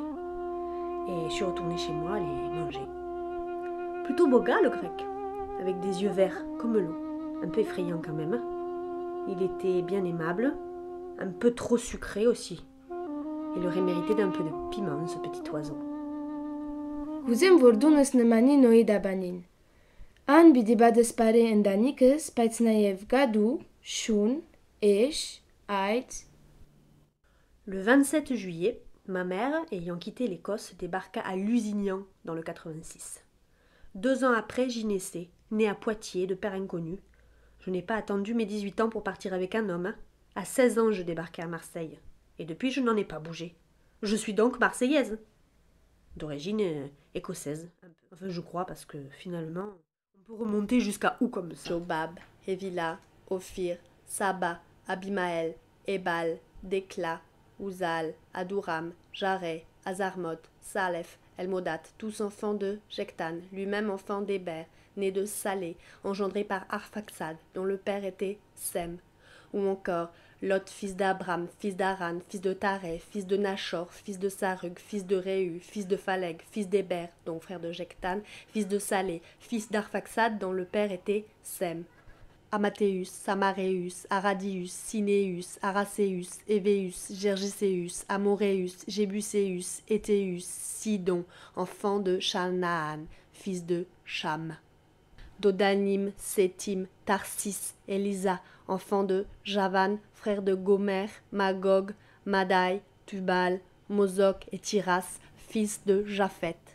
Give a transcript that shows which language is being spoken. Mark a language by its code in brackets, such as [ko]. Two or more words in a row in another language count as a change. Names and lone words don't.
[fr] Et je suis retournée chez moi les manger. Plutôt beau gars le grec, avec des yeux verts comme l'eau, un peu effrayant quand même. Il était bien aimable, un peu trop sucré aussi. Il aurait mérité d'un peu de piment, ce petit oiseau. [hy] Կուզեմ որ դունս նմանի նոյի դաբանին։ Ան պիտի բադեսպարի ընտանիքս, բայց նաև գադու, շուն, էշ, այծ. [fr] Le 27 juillet, ma mère, ayant quitté l'Écosse, débarqua à Lusignan, dans le 86. 2 ans après, j'y naissais, née à Poitiers, de père inconnu. Je n'ai pas attendu mes 18 ans pour partir avec un homme, hein. À 16 ans, je débarquai à Marseille. Et depuis, je n'en ai pas bougé. Je suis donc marseillaise. D'origine écossaise. Enfin, je crois, parce que finalement, on peut remonter jusqu'à où comme ça. Jobab, Evila, Ophir, Saba, Abimaël, Ebal, Décla, Ouzal, Aduram, Jareh, Azarmot, Salef, Elmodat, tous enfants de Jectan, lui-même enfant d'Héber, né de Salé, engendré par Arphaxad, dont le père était Sem, ou encore Lot, fils d'Abram, fils d'Aran, fils de Taré, fils de Nachor, fils de Sarug, fils de Réu, fils de Phaleg, fils d'Héber, dont frère de Jectan, fils de Salé, fils d'Arphaxad, dont le père était Sem. Amateus, Samareus, Aradius, Sineus, Araceus, Évéus, Gergiseus, Amoreus, Jébuseus, Éthéus, Sidon, enfant de Chanaan, fils de Cham. Dodanim, Sétim, Tarsis, Elisa, enfant de Javan, frère de Gomer, Magog, Madai, Tubal, Mosok et Tiras, fils de Japhet.